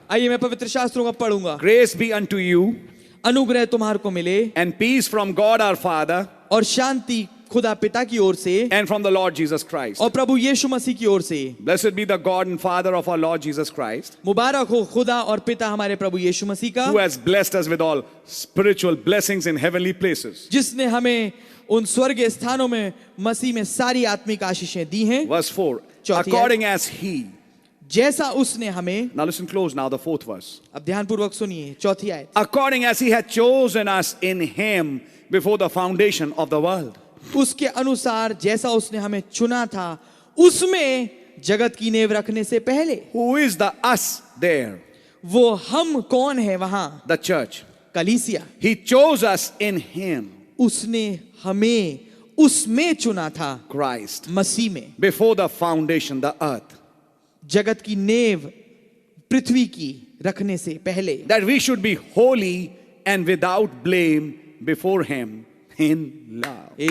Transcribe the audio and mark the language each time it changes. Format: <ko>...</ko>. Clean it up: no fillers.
<hi>आइए मैं पवित्र शास्त्रों को पढ़ूंगा।</hi> <en>Grace be unto you</en> <hi>अनुग्रह तुम्हारे को मिले</hi> <en>and peace from God our Father</en> <hi>और शांति खुदा पिता की ओर से</hi> <en>and from the Lord Jesus Christ.</en> <hi>और प्रभु यीशु मसीह की ओर से।</hi> <en>Blessed be the God and Father of our Lord Jesus Christ,</en> <hi>मुबारक हो खुदा और पिता हमारे प्रभु यीशु मसीह का,</hi> <en>who has blessed us with all spiritual blessings in heavenly places.</en> <hi>जिसने हमें उन स्वर्गीय स्थानों में मसीह में सारी आत्मिक आशीषें दी हैं।</hi> <en>Verse 4.</en> <hi>चौथी</hi> <en>According as He.</en> <hi>जैसा उसने हमें,</hi> <en>Now listen close now, the fourth verse.</en> <hi>अब ध्यानपूर्वक सुनिए चौथी आयत।</hi> <en>According as He had chosen us in Him before the foundation of the world.</en> <hi>उसके अनुसार जैसा उसने हमें चुना था उसमें जगत की नींव रखने से पहले।</hi> <en>Who is the us there?</en> <hi>वो हम कौन है वहां?</hi> <en>The church.</en> <hi>कलीसिया।</hi> <en>He chose us in Him,</en> <hi>उसने हमें उसमें चुना था,</hi> <en>Christ,</en> <hi>मसीह में,</hi> <en>before the foundation, the earth,</en> <hi>जगत की नींव पृथ्वी की रखने से पहले,</hi> <en>that we should be holy and without blame before Him in love.</en>